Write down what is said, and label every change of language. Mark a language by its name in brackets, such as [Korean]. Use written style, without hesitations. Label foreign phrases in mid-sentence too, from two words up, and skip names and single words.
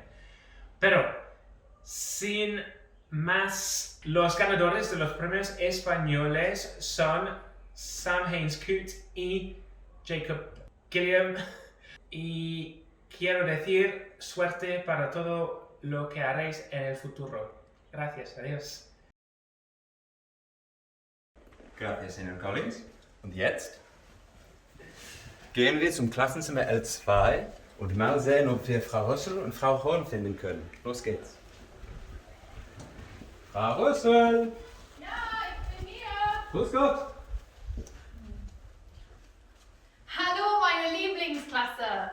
[Spanish] Pero, sin más, los ganadores de los premios españoles son Sam Haynes-Coote y Jacob Gilliam. Y quiero decir suerte para todo lo que haréis en el futuro. Gracias, adiós. Gracias, Señor Collins. [German] Und jetzt gehen wir zum Klassenzimmer L2 und mal sehen, ob wir Frau Rössel und Frau Horn finden können. Los geht's. Frau Rössel! Ja, ich bin hier! Grüß Gott! Hallo, meine Lieblingsklasse!